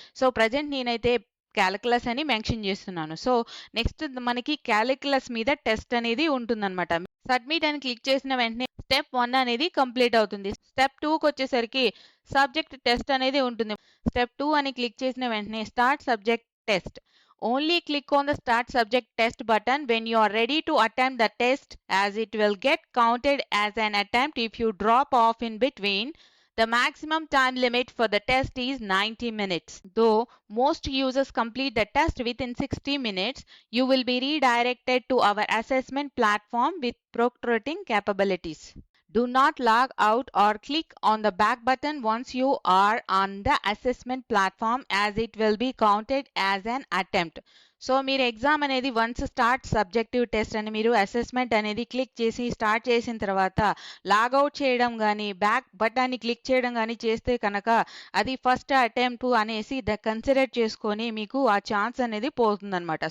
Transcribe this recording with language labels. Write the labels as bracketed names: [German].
[Telugu] So present నేనైతే calculus అని mention చేస్తున్నాను. సో నెక్స్ట్ మనకి కాలిక్యులస్ మీద టెస్ట్ అనేది ఉంటుందన్నమాట. సబ్మిట్ అని క్లిక్ చేసిన వెంటనే స్టెప్ 1 అనేది కంప్లీట్ అవుతుంది. స్టెప్ 2కి వచ్చేసరికి సబ్జెక్ట్ టెస్ట్ అనేది ఉంటుంది. స్టెప్ 2 అని క్లిక్ చేసిన వెంటనే start subject test. [English] Only click on the start subject test button when you are ready to attempt the test, as it will get counted as an attempt if you drop off in between. The maximum time limit for the test is 90 minutes. Though most users complete the test within 60 minutes, you will be redirected to our assessment platform with proctoring capabilities. Do not log out or click on the back button once you are on the assessment platform, as it will be counted as an attempt. [Telugu] So మీరు exam అనేది once start subjective test అని మీరు assessment అనేది click చేసి start చేసిన తర్వాత logout చేయడం కానీ బ్యాక్ బటన్ని క్లిక్ చేయడం కానీ చేస్తే కనుక అది ఫస్ట్ అటెంప్ట్ అనేసి కన్సిడర్ చేసుకొని మీకు ఆ ఛాన్స్ అనేది పోతుందన్నమాట.